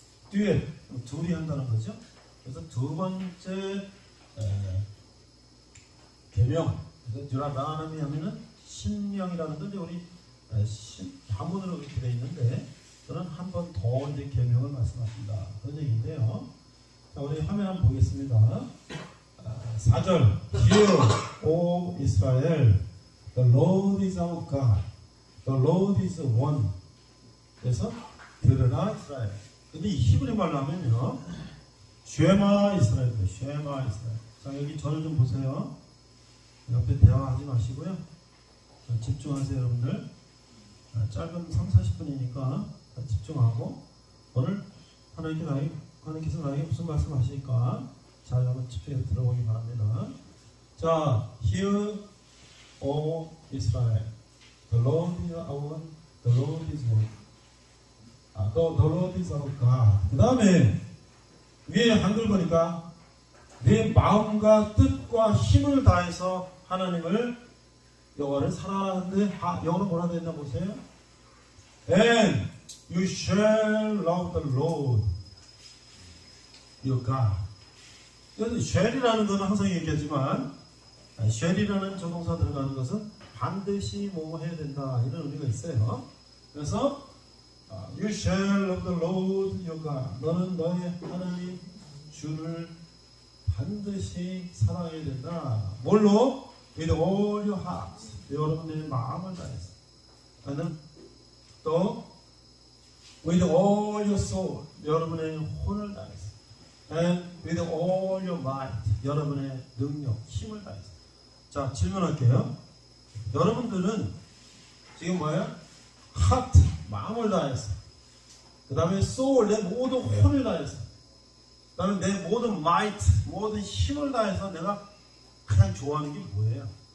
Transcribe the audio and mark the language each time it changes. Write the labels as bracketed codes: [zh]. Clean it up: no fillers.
[ko] 듀엣, 둘이 한다는 거죠. 그래서 두 번째 계명, 듀라라는 의미 하면은 신명이라는 건데 우리 한문으로 그렇게 되어 있는데 저는 한 번 더 이제 계명을 말씀하신다 그런 얘기인데요. 자, 우리 화면 한번 보겠습니다. 4절. [en] Hear, O Israel, the Lord is our God, the Lord is one. [ko] 그래서 들으라 이스라엘. 근데 이 히브리 말로 하면요, 쉐마 이스라엘입니다. 쉐마 이스라엘. 자, 여기 저를 좀 보세요. 옆에 대화하지 마시고요. 자, 집중하세요, 여러분들. 짧은 3-40분이니까 집중하고 오늘 하나님께서 나에게 무슨 말씀 하실까 잘 한번 집중해서 들어보기 바랍니다. [en] 자, Hear, O Israel, the Lord is our, the Lord is one. The Lord is our God. [ko] 그 다음에 위에 한글 보니까 내 마음과 뜻과 힘을 다해서 하나님을 여호와를 사랑하는데 영어로 뭐라 되나 보세요. [en] And you shall love the Lord your God. [ko] 여기서 shall이라는 것은 항상 얘기하지만 shall이라는 조동사 들어가는 것은 반드시 뭐 해야 된다 이런 의미가 있어요. 그래서 [en] You shall love the Lord your God. [ko] 너는 너의 하나님 주를 반드시 사랑해야 된다. 뭘로? [en] With all your heart. [ko] 여러분의 마음을 다해서. 나는 또 [en] With all your soul. [ko] 여러분의 혼을 다해서. [en] And with all your might. [ko] 여러분의 능력, 힘을 다해서. 자, 질문할게요. 여러분들은 지금 뭐예요? heart, 마음을 다해서. 그 다음에 soul, 내 모든 혼을 다해서. 그 다음에 내 모든 might, 모든 힘을 다해서 내가 가장 좋아하는 게 뭐예요?